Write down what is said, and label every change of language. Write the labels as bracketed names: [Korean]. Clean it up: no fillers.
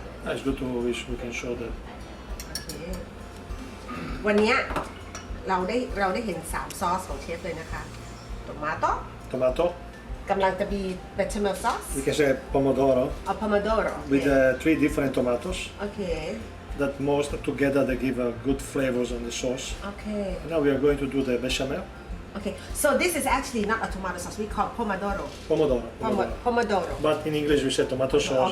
[English] It's good to we can show that [Thai] วันนี้เราได้เห็น3ซอสของเชฟเลยนะคะโตมาโต้ กำลังจะมี bechamel sauce [English] We can say pomodoro pomodoro with 3 different tomatoes. [Thai] โอเค [English] That most together they give good flavors on the sauce. [Thai] โอเค [English] And now we are going to do the bechamel. Okay, so this is actually not a tomato sauce. We call pomodoro. Pomodoro. Pomodoro. But in English we say tomato sauce,